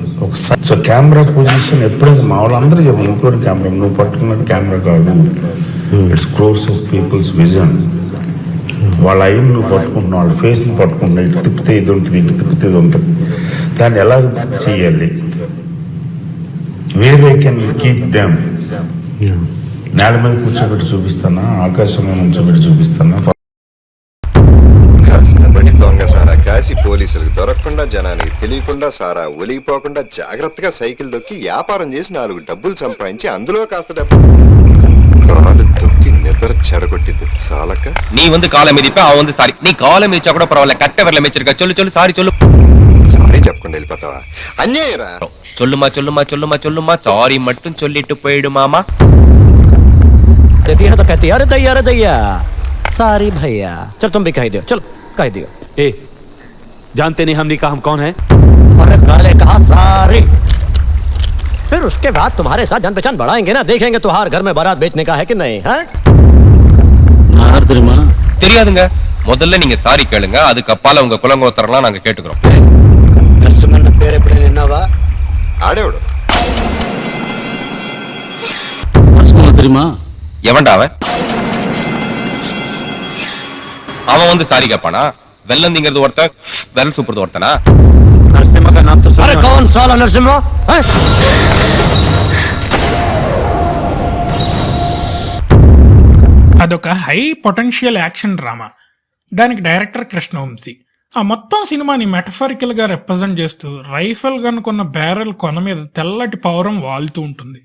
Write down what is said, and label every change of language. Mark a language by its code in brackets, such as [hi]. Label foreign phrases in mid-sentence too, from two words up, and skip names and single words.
[te] ఒక సో [en] camera position [te] ఎప్పుడైతే మా వాళ్ళందరూ చెప్పారు, [en] including camera, [te] నువ్వు పట్టుకున్నది కెమెరా కాదు, [en] it's close of people's vision. [te] వాళ్ళ ఐని నువ్వు పట్టుకుంటున్నావు, వాళ్ళ ఫేస్ని పట్టుకుంటున్నావు, ఇటు తిప్పితే ఇది ఉంటుంది, ఇటు తిప్పితే ఇది ఉంటుంది. దాన్ని ఎలా చెయ్యాలి, [en] where I can keep them. [te] నేల మీద కూర్చోబెట్టి చూపిస్తానా, ఆకాశంలో నుంచోబెట్టి చూపిస్తానా? కష్టపడి దొంగ సారా కాసి పోలీసులకు దొరకకుండా, జనానికి తెలియకుండా, సారా ఒలిగిపోకుండా జాగ్రత్తగా సైకిల్ దొక్కి వ్యాపారం చేసి 4 డబ్బులు సంపాదించి అందులో కాస్త డబ్బు కాలు దొక్కి నిద్ర చెడగొట్టింది చాలక [ta] நீ வந்து காலை மிதிப்ப அவன் வந்து சாரி, நீ காலை மிதிச்சா கூட பரவாயில்ல, கட்ட விரல மிச்சிருக்க, சொல்லு சொல்லு சாரி சொல்லு. [te] సారీ చెప్పకుండా వెళ్ళిపోతావా? అన్యాయరా. [ta] சொல்லுமா சொல்லுமா சொல்லுமா சொல்லுமா சாரி மட்டும் சொல்லிட்டு போயிடுமாமா. [hi] देती है तो कहती है अरे दैया सारी भैया, चल तुम भी कह दियो, चलो कह दियो। ए, जानते नहीं हमने कहा हम कौन है? अरे काले कहा सारी, फिर उसके बाद तुम्हारे साथ जान पहचान बढ़ाएंगे ना, देखेंगे तुहार घर में बारात बेचने का है कि नहीं है। [ta] தெரியாதுங்க, முதல்ல நீங்க சாரி கேளுங்க, அதுக்கு அப்பால உங்க குலங்கோத்தரலாம் நாங்க கேட்டுக்கிறோம். [te] నరసింహన్న పేరు ఎప్పుడైనా విన్నావా? ఆడేవాడు [ta] எவன்டா அவன்? அவன் வந்து சாரி கேப்பானா? வெள்ளந்திங்கிறது ஒருத்தன், [en] well super [ta] ஒருத்தனா? [hi] नरसिम्हा का नाम तो अरे कौन साला नरसिम्हा? [te] అదొక [en] high potential action drama. [te] దానికి డైరెక్టర్ కృష్ణవంశీ. ఆ మొత్తం సినిమాని మెటఫరికల్ గా రిప్రజెంట్ చేస్తూ [en] rifle gun [te] కొన్న బ్యారెల్ కొన మీద తెల్లటి పౌరం వాలుతూ ఉంటుంది.